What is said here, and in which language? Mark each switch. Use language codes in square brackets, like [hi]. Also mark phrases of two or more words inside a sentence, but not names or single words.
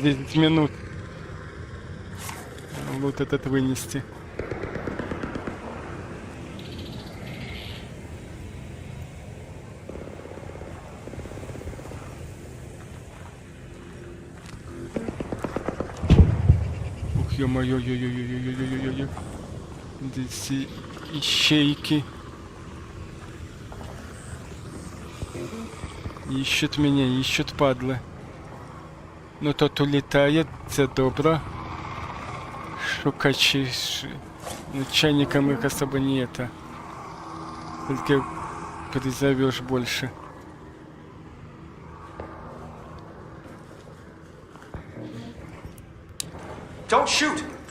[ru] 10 минут. Вот этот вынести. Ух, ё-моё, ё-ё-ё-ё-ё-ё-ё-ё. Здесь и ищейки. Ищут меня, ищут падлы. Ну тот улетает, [uk] це добро. Шукачи. [ru] Ну, чайником их особо не это. Только призовешь больше. [en] Don't shoot!